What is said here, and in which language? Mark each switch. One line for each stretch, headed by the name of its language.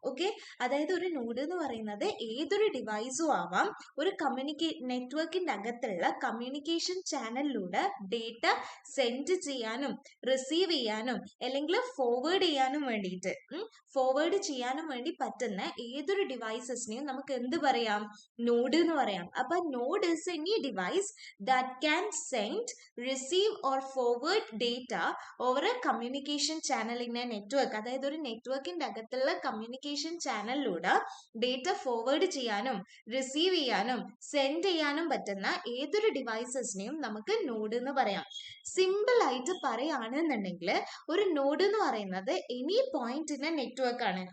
Malayalam: Okay, അതായത് ഒരു node എന്ന് പറയുന്നത് ഏതൊരു ഡിവൈസും ആവാം. ഒരു നെറ്റ്വർക്കിൻ്റെ അകത്തുള്ള കമ്മ്യൂണിക്കേഷൻ ചാനലിലൂടെ ഡേറ്റ സെൻഡ് ചെയ്യാനും റിസീവ് ചെയ്യാനും അല്ലെങ്കിൽ ഫോർവേഡ് ചെയ്യാനും വേണ്ടിയിട്ട് ഫോർവേഡ് ചെയ്യാനും വേണ്ടി പറ്റുന്ന ഏതൊരു ഡിവൈസസിനെയും നമുക്ക് എന്ത് പറയാം? നോഡ് എന്ന് പറയാം.
English: അപ്പൊ node is any device that can send, receive or forward data over a communication channel in a network.
Malayalam: അതായത് ഒരു നെറ്റ്വർക്കിൻ്റെ അകത്തുള്ള കമ്മ്യൂണിക്കേഷൻ ചാനലിലൂടെ ഡേറ്റ ഫോർവേഡ് ചെയ്യാനും റിസീവ് ചെയ്യാനും സെൻഡ് ചെയ്യാനും പറ്റുന്ന ഏതൊരു ഡിവൈസസിനെയും നമുക്ക് നോഡ് എന്ന് പറയാം. സിമ്പിൾ ആയിട്ട് പറയുകയാണെന്നുണ്ടെങ്കിൽ ഒരു നോഡ് എന്ന് പറയുന്നത്
English: any point in a network
Malayalam: ആണ്.